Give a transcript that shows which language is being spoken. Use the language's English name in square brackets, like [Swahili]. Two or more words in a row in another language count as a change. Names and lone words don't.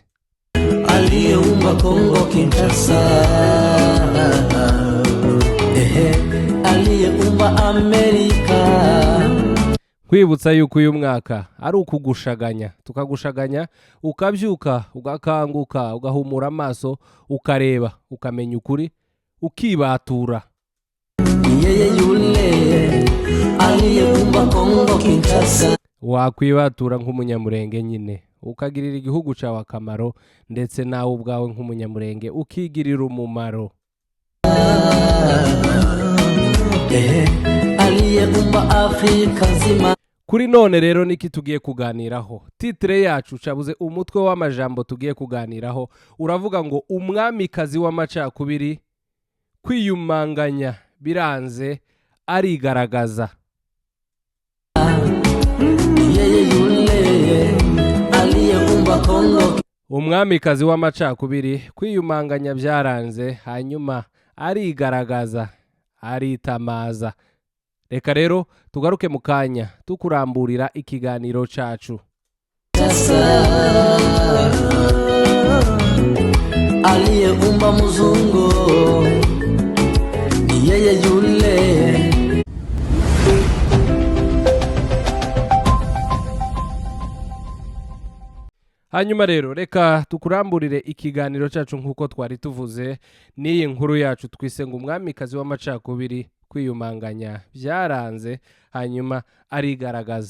[Swahili] Aliyeumba Kongo Kinshasa, aliyeumba Amerika. [Kinyarwanda] Kwibutsa yuko uyu mwaka ari ukugushaganya, tukagushaganya ukabyuka ugakanguka ugahumura amaso ukareba ukamenya ukuri ukibatura. [Swahili] Yeye yule aliyeumba Kongo Kinshasa, [Kinyarwanda] Wakwibatura nk'umunyamurenge nyine ukagirira igihugu cyawe akamaro ndetse nawe ubwawe nk'umunyamurenge ukigirira umumaro. [Swahili] aliyeumba Afrika nzima. [Kinyarwanda] Kuri none rero niki tugiye kuganiraho. Titre yacu cabuze umutwe w'amajambo tugiye kuganiraho uravuga ngo umwamikazi w'amacakubiri kwiyumanganya biranze arigaragaza. [Swahili] Yeye yule aliyeumba Kongo. [Kinyarwanda] Umwamikazi w'amacakubiri kwiyumanganya byaranze hanyuma arigaragaza aritamaza. Reka rero tugaruke mu kanya tukuramburira ikiganiro cacu. [Swahili] Aliyeumba muzungu ni yeye yule. [Kinyarwanda] Hanyuma rero reka tukuramburire ikiganiro cacu nk'uko twari tuvuze n'iyi nkuru yacu twise ngo umwamikazi w'amacakubiri kwiyumanganya byaranze hanyuma arigaragaza.